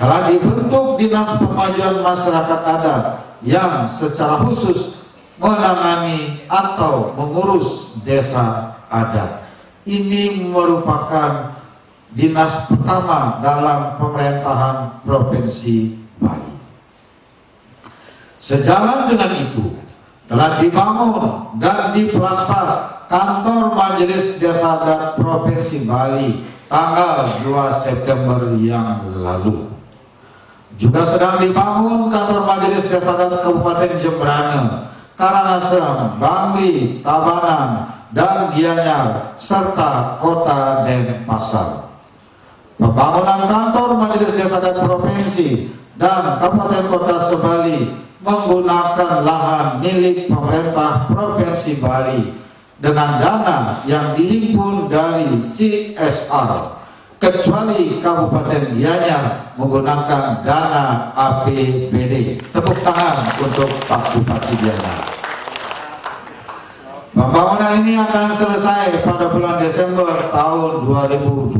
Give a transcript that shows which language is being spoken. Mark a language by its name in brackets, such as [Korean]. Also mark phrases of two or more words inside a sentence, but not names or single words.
[Indonesian] Telah dibentuk Dinas Pemajuan Masyarakat Adat yang secara khusus menangani atau mengurus desa adat. Ini merupakan dinas pertama dalam pemerintahan Provinsi Bali. Sejalan dengan itu, telah dibangun dan dipelaspas kantor Majelis Desa Adat Provinsi Bali tanggal 2 September yang lalu. Juga sedang dibangun kantor Majelis Desa Adat Kabupaten Jembrana, Karangasem, Bangli, Tabanan, dan Gianyar, serta Kota Denpasar. Pembangunan kantor Majelis Desa Adat Provinsi dan Kabupaten Kota se-Bali menggunakan lahan milik pemerintah Provinsi Bali dengan dana yang dihimpun dari CSR, kecuali Kabupaten Gianyar menggunakan dana APBD. Tepuk tangan untuk Pak Bupati Gianyar. Pembangunan ini akan selesai pada bulan Desember tahun 2020.